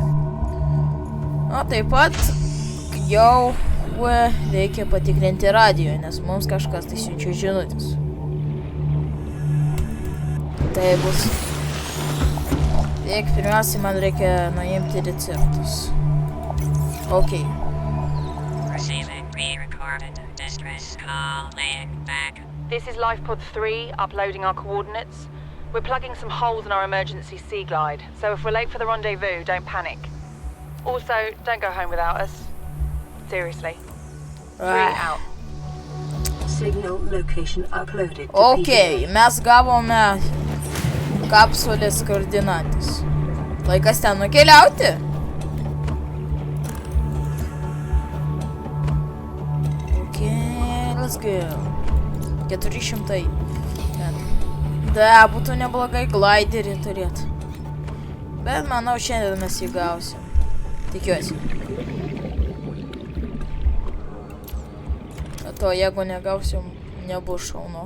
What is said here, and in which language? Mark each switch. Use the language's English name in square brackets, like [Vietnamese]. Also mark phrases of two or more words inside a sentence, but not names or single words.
[Lithuanian] O taip pat jau reikia patikrinti radijo, nes mums kažkas tai siunčia žinutės. Tai bus. Tiek, pirmiausia, man reikia nuimti receptus. Ok. [English] This is LifePod 3, uploading our coordinates. We're plugging some holes in our emergency sea glide, so if we're late for the rendezvous, don't panic. Also, don't go home without us. Seriously. 3 out. Signal location uploaded. [Lithuanian] Ok, mes gavome kapsulės koordinates. Laikas ten nukeliauti? [English] Ok, let's go. [Lithuanian] 400 metų. Da, būtų neblogai gliderį turėti. Bet manau, šiandien mes jį gausim. Tikiuosi. To jeigu negausim, nebus šaunu.